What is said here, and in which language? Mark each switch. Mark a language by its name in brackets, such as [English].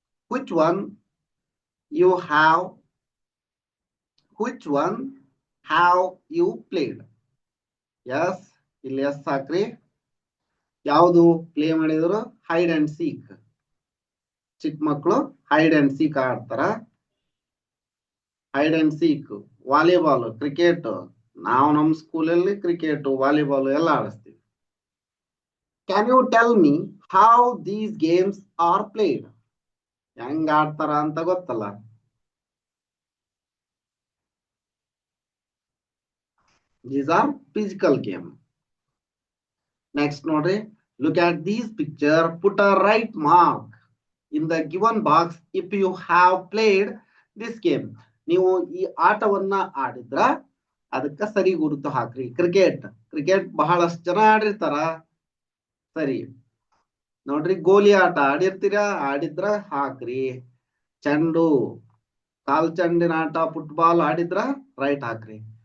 [English] Which one you have? Which one have you played? Yes, [Kannada] ಇಲ್ಲಿ S ಹಾಕ್ರಿ. ಯಾವುದು play ಮಾಡಿದ್ರು? Hide and seek. ಚಿಕ್ಕ ಮಕ್ಕಳು ಹೈಡ್ ಅಂಡ್ ಸೀಕ್ ಆಡ್ತಾರ. Hide and seek, volleyball, cricket. ನಾವು ನಮ್ಮ ಸ್ಕೂಲಲ್ಲಿ ಕ್ರಿಕೆಟ್, ವಾಲಿಬಾಲ್ ಎಲ್ಲ ಆಡಿಸ್ತೀವಿ. [English] Can you tell me how these games are played? [Kannada] ಹೆಂಗ್ ಆಡ್ತಾರ ಅಂತ ಗೊತ್ತಲ್ಲ? [English] These are physical game. Next [Kannada] ನೋಡ್ರಿ, [English] look at these picture, put a right mark in the given box if you have played this game. [Kannada] ನೀವು ಈ ಆಟವನ್ನ ಆಡಿದ್ರ ಅದಕ್ಕೆ ಸರಿ ಗುರುತು ಹಾಕ್ರಿ. ಕ್ರಿಕೆಟ್ ಬಹಳಷ್ಟು ಜನ ಆಡಿರ್ತಾರ. ಸರಿ ನೋಡ್ರಿ, ಗೋಲಿ ಆಟ ಆಡಿದ್ರ ಹಾಕ್ರಿ. ಚೆಂಡು, ಕಾಲ್ ಚೆಂಡಿನ ಆಟ ಫುಟ್ಬಾಲ್ ಆಡಿದ್ರ ರೈಟ್ ಹಾಕ್ರಿ.